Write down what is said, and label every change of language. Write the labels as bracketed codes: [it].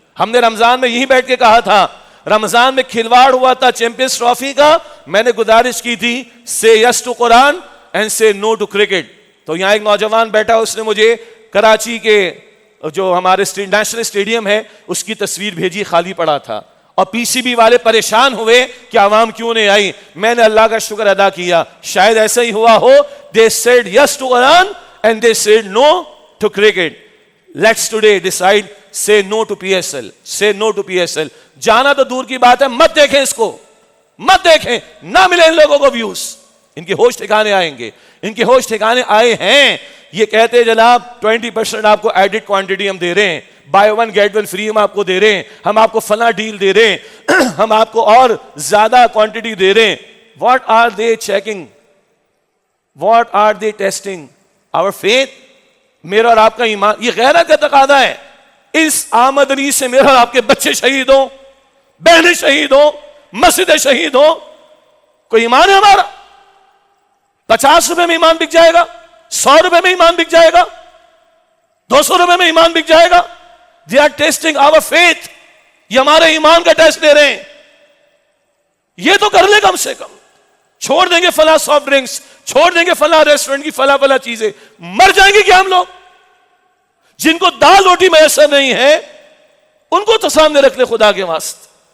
[ur] ہم نے رمضان میں یہی بیٹھ کے کہا تھا, رمضان میں کھلواڑ ہوا تھا چیمپئنز ٹرافی کا, میں نے گزارش کی تھی [en] سے yes to Quran and سے no to cricket. [ur] تو یہاں ایک نوجوان بیٹھا, اس نے مجھے کراچی کے جو ہمارے نیشنل اسٹیڈیم ہے اس کی تصویر بھیجی, خالی پڑا تھا, اور پی سی بی والے پریشان ہوئے کہ عوام کیوں نہیں آئی. میں نے اللہ کا شکر ادا کیا, شاید ایسا ہی ہوا ہو. [en] They said yes to Quran and they said no to cricket. Let's today decide, say no to PSL, say no to PSL. [ur] جانا تو دور کی بات ہے, مت دیکھیں اس کو, مت دیکھیں, نہ ملے ان لوگوں کو ویوز. ان کے ہوش ٹھکانے آئیں گے, ان کے ہوش ٹھکانے آئے ہیں. یہ کہتے ہیں جناب 20% آپ کو ایڈٹ کوانٹٹی ہم دے رہے ہیں, [en] buy one get one free [ur] ہم آپ کو دے رہے ہیں, ہم آپ کو فلاں ڈیل دے رہے ہیں, ہم آپ کو اور زیادہ کوانٹٹی دے رہے ہیں. [en] what are they checking, what are they testing our faith, [ur] میرا اور آپ کا ایمان. یہ غیرت کا تقاضا ہے. اس آمدنی سے میرا اور آپ کے بچے شہید ہوں, بہنیں شہید ہوں, مسجدیں شہید ہوں, کوئی ایمان ہے ہمارا؟ 50 روپے میں ایمان بک جائے گا, 100 روپے میں ایمان بک جائے گا, 200 روپے میں ایمان بک جائے گا. [en] They are testing our faith. [ur] یہ ہمارے ایمان کا ٹیسٹ لے رہے ہیں. یہ تو کر لے کم سے کم. چھوڑ دیں گے فلاں سافٹ ڈرنکس, چھوڑ دیں گے فلاں ریسٹورنٹ کی فلاں چیزیں, مر جائیں گے کیا ہم لوگ؟ جن کو دال روٹی میسر نہیں ہے ان کو تو سامنے رکھ لے خدا کے واسطے.